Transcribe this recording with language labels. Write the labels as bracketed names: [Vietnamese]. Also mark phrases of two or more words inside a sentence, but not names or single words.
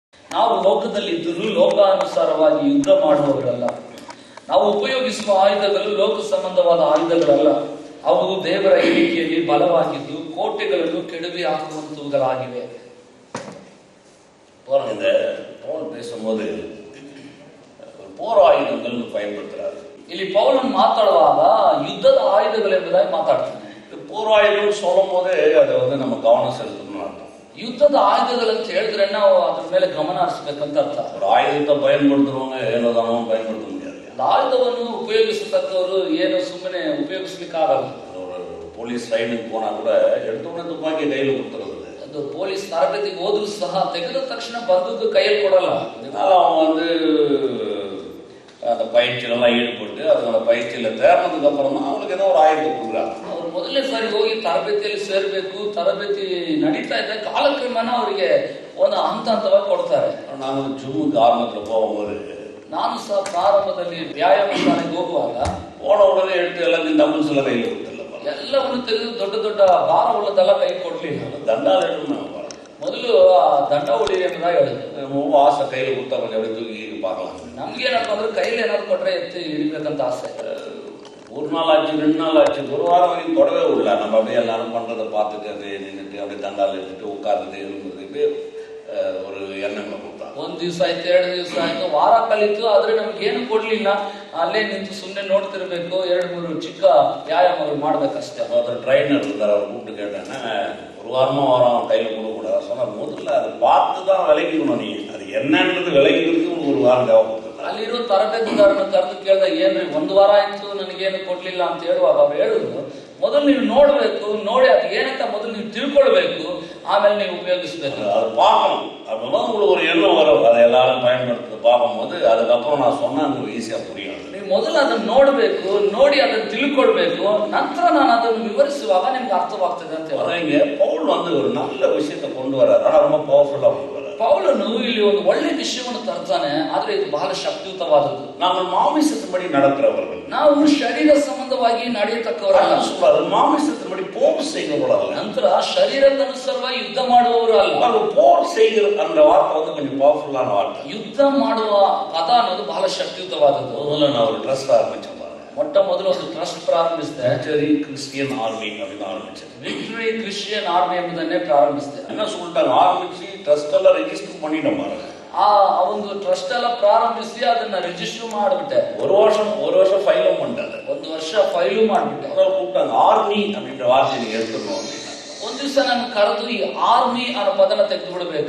[Kannada] ನಾವು ಲೋಕದಲ್ಲಿದ್ದರೂ ಲೋಕಾನುಸಾರವಾಗಿ ಯುದ್ಧ ಮಾಡುವವರಲ್ಲ. ನಾವು ಉಪಯೋಗಿಸುವ ಆಯುಧಗಳು ಲೋಕ ಸಂಬಂಧವಾದ ಆಯುಧಗಳಲ್ಲ. ಅವು ದೇವರ ಎಣಿಕೆಯಲ್ಲಿ ಬಲವಾಗಿದ್ದು ಕೋಟೆಗಳನ್ನು ಕೆಡವಿ ಹಾಕುವಂತವುಗಳಾಗಿವೆ. [Tamil] பவுல் பேசும்போது போர் ஆயுதங்கள்னு பயன்படுத்துறாரு. [Kannada] ಇಲ್ಲಿ ಪೌಲನ್ ಮಾತಾಡುವಾಗ ಯುದ್ಧದ ಆಯುಧಗಳೆಂಬುದಾಗಿ ಮಾತಾಡ್ತಾನೆ. [Tamil] போர் ஆயுதம் சொல்லும் போதே அதை நம்ம கவனம் செலுத்தணும்னு அர்த்தம். [Kannada] ಯುದ್ಧದ ಆಯುಧಗಳಂತ ಹೇಳಿದ್ರೆ ನಾವು ಅದ್ರ ಮೇಲೆ ಗಮನ ಹರಿಸಬೇಕಂತ ಅರ್ಥ. [Tamil] ஒரு ஆயுதத்தை பயன்படுத்துறவங்க ஏனோதானோ பயன்படுத்த முடியாது. [Kannada] ಆಯುಧವನ್ನು ಉಪಯೋಗಿಸತಕ್ಕವರು ಏನು ಸುಮ್ಮನೆ ಉಪಯೋಗಿಸ್ಲಿಕ್ಕಾಗಲ್ಲ. [Tamil] ஒரு போலீஸ் ரைடுக்கு போனா கூட எடுத்தோடனே துப்பாக்கி கையில கொடுத்துறது. [Kannada] ಅದು ಪೊಲೀಸ್ ತರಬೇತಿಗೆ ಹೋದ್ರು ಸಹ ತೆಗೆದ ತಕ್ಷಣ ಬಂದೂಕು ಕೈಯಲ್ಲಿ ಕೊಡಲ್ಲ. [Tamil] அவங்க அந்த பயிற்சியெல்லாம் ஈடுபட்டு அந்த பயிற்சியில தேர்னதுக்கு அப்புறம் தான் அவங்களுக்கு ஏதோ ஒரு ஆயுதத்தை கொடுக்குறாங்க. [Kannada] ಅವ್ರು ಮೊದಲನೇ ಸಾರಿ ಹೋಗಿ ತರಬೇತಿಯಲ್ಲಿ ಸೇರ್ಬೇಕು, ತರಬೇತಿ ನಡೀತಾ ಇದ್ದ ಕಾಲಕ್ರಮೇಣ ಅವರಿಗೆ ಒಂದು ಹಂತವಾಗಿ ಕೊಡ್ತಾರೆ. ನಾನು ಜಿಮ್ಗೆ ಆರಂಭದಲ್ಲಿ ಹೋಗುம்போது ನಾನು ಸಹ ಪ್ರಾರಂಭದಲ್ಲಿ ವ್ಯಾಯಾಮ ಶಾಲೆಗೆ ಹೋಗುವಾಗ [Tamil] போன உடனே எடுத்து எல்லாத்தையும் டம்பிள்ஸ் எல்லாம் கையில் கொடுத்துಲ್ಲ. [Kannada] ಎಲ್ಲವನ್ನು ತೆಗೆದು ದೊಡ್ಡ ದೊಡ್ಡ ಭಾರ ಉಳ್ಳದೆಲ್ಲ ಕೈ ಕೊಡ್ಲಿಲ್ಲ. ದಂಡ ಮೊದಲು ದಂಡ ಹೊಡಿರಿ ಎಂಬುದಾಗಿ ಹೇಳಿದ್ರು. [Tamil] ஆசை கையில் கொடுத்தா கொஞ்சம் அப்படி தூக்கி பார்க்கலாம். [Kannada] ನಮ್ಗೇನಪ್ಪ ಅಂದ್ರೆ ಕೈಲಿ ಏನಾದ್ರು ಕೊಟ್ರೆ ಎತ್ತಿ ಹಿಡಿಬೇಕಂತ ಆಸೆ. [Tamil] ஒரு நாள் ஆச்சு, 2 நாள் ஆச்சு, ஒரு வாரம் வரைக்கும் தொடவே விடல. நம்ம அப்படியே எல்லாரும் பண்றதை பார்த்துட்டு அப்படியே நின்றுட்டு அப்படியே தண்டால் எடுத்துட்டு உட்கார்ந்துட்டு இருந்ததுக்கு ஒரு எண்ணங்களை கொடுத்தாங்க. [Kannada] ಒಂದ್ ದಿವಸ ಆಯ್ತು, 2 ದಿವಸ ಆಯ್ತು, ವಾರ ಕಲಿತು. ಆದ್ರೆ ನಮ್ಗೆ ಏನು ಕೊಡ್ಲಿಲ್ಲ. ಅಲ್ಲೇ ನಿಂತು ಸುಮ್ಮನೆ ನೋಡ್ತಿರ್ಬೇಕು, 2-3 ಚಿಕ್ಕ ವ್ಯಾಯಾಮಗಳು ಮಾಡ್ಬೇಕಷ್ಟೇ. [Tamil] ஒருத்தர் ட்ரைனர் இருந்தார், அவர் கூப்பிட்டு கேட்டேன்னா ஒரு வாரம் கையில் கொடுக்கூடாது சொன்னார். முதல்ல அதை பார்த்து தான் விளக்கிக்கணும். நீ அது என்னன்றது விளக்கிக்கிறதுக்கு ஒரு வாரம் தேவைப்படுது. [Kannada] ಅಲ್ಲಿರೋ ತರಬೇತುದಾರನ ಕರೆದು ಕೇಳ್ದ, ಏನ್ರಿ 1 ವಾರ ಆಯ್ತು ನನಗೇನು ಕೊಡ್ಲಿಲ್ಲ ಅಂತ ಹೇಳುವಾಗ ಅವ್ರು ಹೇಳಿದ್ರು, ಮೊದಲು ನೀವು ನೋಡ್ಬೇಕು, ನೋಡಿ ಅದು ಏನಂತ ಮೊದಲು ನೀವು ತಿಳ್ಕೊಳ್ಬೇಕು, ಆಮೇಲೆ ನೀವು ಉಪಯೋಗಿಸ್ಬೇಕು. [Tamil] அது பார்க்கணும். அப்படின்னா உங்களுக்கு ஒரு எண்ணம் வரும். அதை எல்லாரும் பயன்படுத்த பார்க்கும்போது அதுக்கப்புறம் நான் சொன்னா உங்களுக்கு ஈஸியா புரியும். [Kannada] ನೀವು ಮೊದಲು ಅದನ್ನು ನೋಡ್ಬೇಕು, ನೋಡಿ ಅದನ್ನು ತಿಳ್ಕೊಳ್ಬೇಕು, ನಂತರ ನಾನು ಅದನ್ನು ವಿವರಿಸುವಾಗ ನಿಮ್ಗೆ ಅರ್ಥವಾಗ್ತದೆ ಅಂತ [Tamil] ಹೇಳಿ ಪೌಲ್ ஒரு நல்ல விஷயத்தை கொண்டு வர்றாரு. ஆனா ரொம்ப பவர்ஃபுல்லா கொண்டு வர்றாரு. [Kannada] ಪೌಲನು ಇಲ್ಲಿ ಒಂದು ಒಳ್ಳೆ ವಿಷಯವನ್ನು ತರ್ತಾನೆ, ಆದ್ರೆ ಇದು ಬಹಳ ಶಕ್ತಿಯುತವಾದದ್ದು. [Tamil] நாங்கள் மாமிசத்தின்படி நடக்கிறவர்கள், [Kannada] ನಾವು ಶರೀರ ಸಂಬಂಧವಾಗಿ ನಡೆಯತಕ್ಕವರಲ್ಲ. [Tamil] மாமிசத்தின்படி போர் செய்கிறவர்கள், [Kannada] ನಂತರ ಶರೀರಕ್ಕನುಸಾರವಾಗಿ ಯುದ್ಧ ಮಾಡುವವರು ಅಲ್ಲ. [Tamil] போர் செய்கிற அந்த வார்த்தை கொஞ்சம் பவர்ஃபுல்லான வார்த்தை. [Kannada] ಯುದ್ಧ ಮಾಡುವ ಪದ ಅನ್ನೋದು ಬಹಳ ಶಕ್ತಿಯುತವಾದದ್ದು. ಮೊದಲು ನಾವು ಟ್ರಸ್ಟ್ ಆರಂಭಿಸಿದ್ದೆ. ಮೊಟ್ಟ ಮೊದಲು ಒಂದು ಟ್ರಸ್ಟ್ ಪ್ರಾರಂಭಿಸಿದೆ. [Tamil] ವಿಕ್ಟರಿ ಕ್ರಿಶ್ಚಿಯನ್ ಆರ್ಮಿ அப்படின்னு ஆரம்பிச்சது. [Kannada] ವಿಕ್ಟರಿ ಕ್ರಿಶ್ಚಿಯನ್ ಆರ್ಮಿ ಎಂಬುದನ್ನೇ ಪ್ರಾರಂಭಿಸಿದೆ. [Tamil] என்ன சொல்லிட்டாங்க, ஆரம்பிச்சு [Kannada] ಟ್ರಸ್ಟ್ ಎಲ್ಲ ರಿಜಿಸ್ಟರ್ [Tamil] பண்ணிட்டோம் பாருங்க. [Kannada] ಆ ಒಂದು ಟ್ರಸ್ಟ್ ಎಲ್ಲ ಪ್ರಾರಂಭಿಸಿ ಅದನ್ನ ರಿಜಿಸ್ಟರ್ ಮಾಡಿಬಿಟ್ಟೆ. [Tamil] ஒரு வருஷம் ஃபைலும் பண்ணிட்டாங்க. [Kannada] 1 ವರ್ಷ ಫೈಲು ಮಾಡಿಬಿಟ್ಟೆ. [Tamil] ಅವರು கூப்பிட்டாங்க, ஆர்மி அப்படின்ற வார்த்தை நீங்க எடுத்துக்கணும். [Kannada] ಒಂದ್ ದಿವಸ ನಾನು ಕರೆದು ಈ ಆರ್ಮಿ ಅನ್ನೋ ಪದನ ತೆಗೆದು ಬಿಡಬೇಕು.